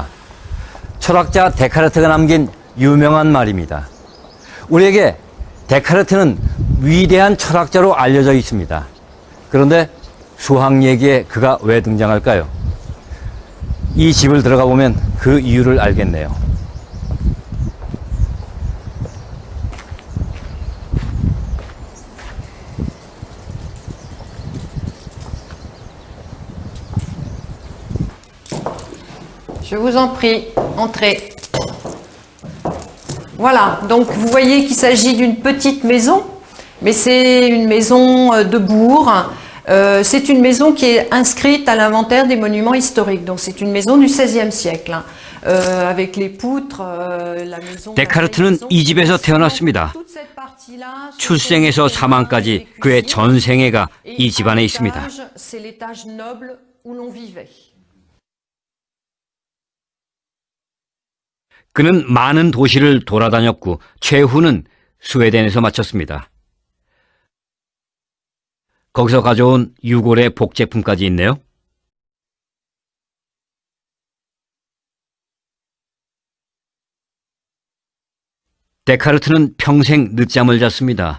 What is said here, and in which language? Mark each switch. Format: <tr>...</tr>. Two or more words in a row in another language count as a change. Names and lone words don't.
<ko>철학자 데카르트가 남긴 유명한 말입니다. 우리에게 데카르트는 위대한 철학자로 알려져 있습니다. 그런데 수학 얘기에 그가 왜 등장할까요? 이 집을 들어가 보면 그 이유를 알겠네요.</ko> <fr>Je vous en prie, entrez. Voilà, donc vous voyez qu'il s'agit d'une petite maison, mais c'est une maison de bourg. C'est une maison qui est inscrite à l'inventaire des monuments historiques. Donc c'est une maison du XVIe siècle, avec les poutres, la maison.</fr> <ko>데카르트는 이 집에서 태어났습니다. 출생에서 사망까지 그의 전 생애가 이 집안에 있습니다.</ko> <fr>C'est l'étage noble où l'on vivait.</fr> <ko>그는 많은 도시를 돌아다녔고 최후는 스웨덴에서 마쳤습니다. 거기서 가져온 유골의 복제품까지 있네요. 데카르트는 평생 늦잠을 잤습니다.</ko>